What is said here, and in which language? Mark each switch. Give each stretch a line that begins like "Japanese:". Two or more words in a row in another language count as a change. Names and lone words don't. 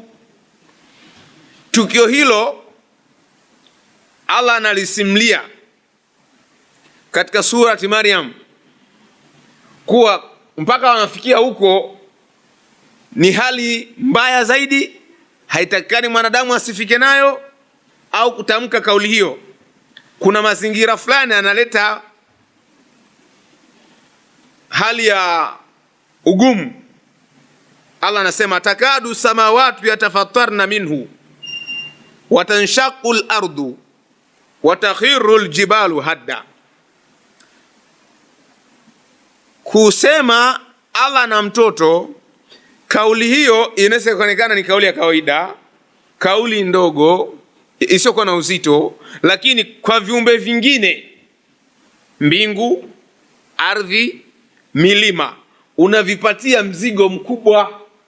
Swahili: Tukio hilo Allah analisimulia katika surati Maryam kuwa mpaka wanafikia huko ni hali mbaya zaidi, haitakikani mwanadamu asifike nayo au kutamka kauli hiyo. Kuna mazingira fulani analeta hali ya ugumu. Allah anasema
Arabic: تكاد السماوات يتفطرن منه وتنشق الأرض وتخر الجبال هدا.
Swahili: Kusema Allah na mtoto, kauli hiyo inaweza kuonekana ni kauli ya kawaida, kauli ndogo isiyokuwa na uzito, lakini kwa viumbe vingine, mbingu, ardhi, milima, unavipatia mzigo mkubwa.